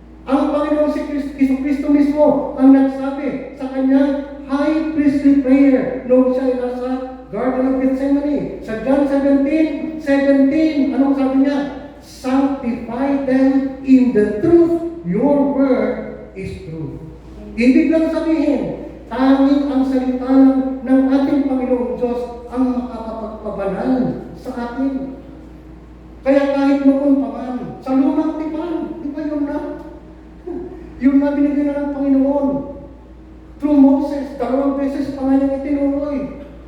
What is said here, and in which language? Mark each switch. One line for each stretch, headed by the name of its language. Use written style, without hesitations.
Filipino: Ang Panginoon si Kristo mismo ang nagsabi sa kanyang
English: high priestly prayer
Filipino: noong siya ay nasa Garden of Gethsemane. Sa John 17:17, anong sabi niya?
English: Sanctify them in the truth. Your word is truth.
Filipino: Ibig lang sabihin, tanging ang salita ng ating Panginoong Diyos ang makakapagpabanal sa atin. Kaya kahit noon pa man, sa lumang tipan, di ba yun na? Yun na binigyan na ng Panginoon.
English: Through Moses,
Filipino: 2 beses pa nga niyang itinuloy.